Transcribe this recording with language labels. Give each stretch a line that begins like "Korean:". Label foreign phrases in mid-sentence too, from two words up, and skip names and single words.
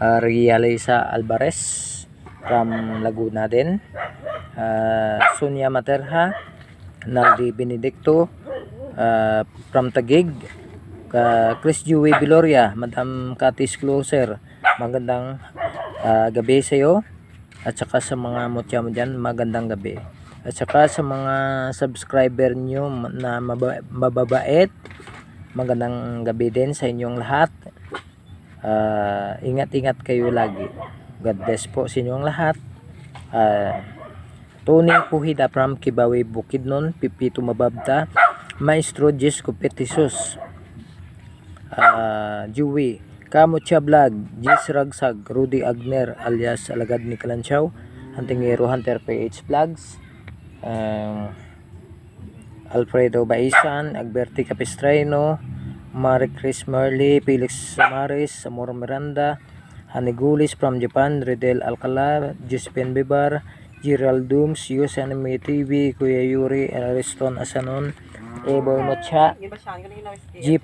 Filipino: Realisa Alvarez from Laguna din, Sonia Materha, Naldi Benedicto from Taguig, Chris Dewey Viloria, Madam Katis Closer, magandang gabi sa iyo, at saka sa mga mutya mo dyan, magandang gabi, at saka sa mga subscriber nyo na mababait, magandang gabi din sa inyong lahat. Ingat-ingat kayo lagi.
English: God bless
Filipino: po sa inyong lahat. Tony Puhida from Kibawe Bukidnon, Pipito Mababta, Maestro Jesco Petisos, Dewey Kamutya Vlog, Jis Ragsag, Rudy Agner alias Alagad ni Kalanchaw, Huntingero Hunter PH Vlogs, Alfredo Baisan, Agberti Capistrano, Marie Chris Merly, Felix Samaris, Amor Miranda, Hanigulis from Japan, Redel Alcala, Josephine Bibar, Gerald Dooms, US Anime TV, Kuya Yuri, Ariston Asanon, Eboy Mocha, G.